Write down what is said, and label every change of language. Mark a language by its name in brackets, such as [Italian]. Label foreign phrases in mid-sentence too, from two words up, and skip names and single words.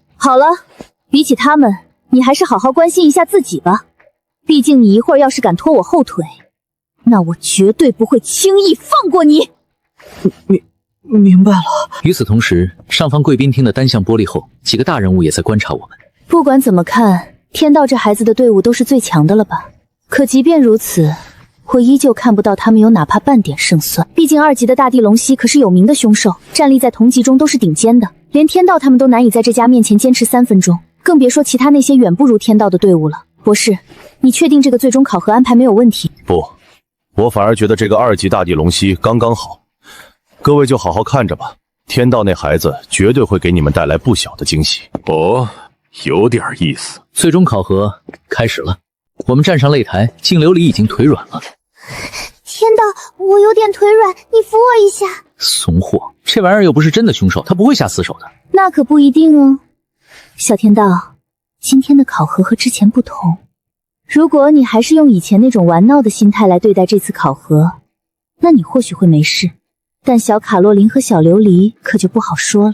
[Chinese] 好了，比起他們，你還是好好關心一下自己吧。畢竟你一會兒要是敢拖我後腿，那我絕對不會輕易放過你。明白了。與此同時，上方貴賓廳的單向玻璃後，幾個大人物也在觀察我們。不管怎麼看，天道這孩子的隊伍都是最強的了吧？可即便如此，我依舊看不到他們有哪怕半點勝算。畢竟2級的大地龍息可是有名的兇手，戰力在同級中都是頂尖的，連天道他們都難以在這家面前堅持3分鐘，更別說其他那些遠不如天道的隊伍了。博士，你確定這個最終考核安排沒有問題？不，我反而覺得這個2級大地龍息剛剛好。各位就好好看着吧，天道那孩子絕對會給你們帶來不小的驚喜。哦，有點意思。最終考核開始了，我們站上擂台，淨琉璃已經腿軟了。天道，我有點腿軟，你扶我一下。慫貨，這玩意兒又不是真的兇手，他不會下死手的。那可不一定哦。小天道，今天的考核和之前不同，如果你還是用以前那種玩鬧的心態來對待這次考核，那你或許會沒事，但小卡洛琳和小琉璃可就不好說了。